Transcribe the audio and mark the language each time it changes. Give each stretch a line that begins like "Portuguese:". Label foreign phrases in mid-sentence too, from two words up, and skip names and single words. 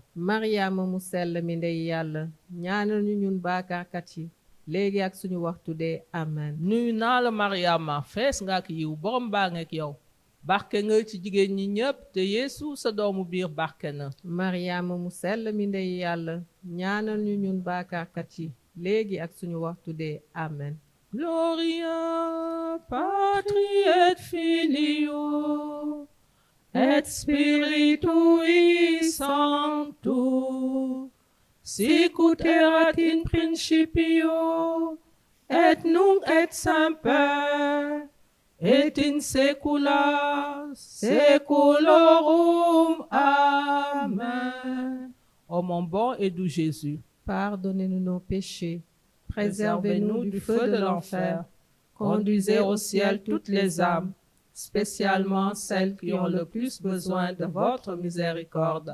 Wolof: maryaama mu sell mi ndey yàlla ñaanal ñu ñun baakaarkat yi léegi ak suñu waxtu dee amen. Nuyu naa la Mariama fees nga ak yiw borom baa ngeek yow barke nga ci jigéen ñi ñépp te Yeesu sa doomu biir barke na. maryaama mu sell mi ndey yàlla ñaanal ñu ñun baakaarkat yi léegi ak suñu waxtu dee amen.
Latin: Gloria Patri et Filio et Spiritui Sancto sicut erat in principio et nunc et semper et in saecula saeculorum.
French: Amen. Ô mon bon et doux Jésus, pardonnez-nous nos péchés, préservez-nous du feu de l'enfer, conduisez au ciel toutes les âmes, spécialement celles qui ont le plus besoin de votre miséricorde.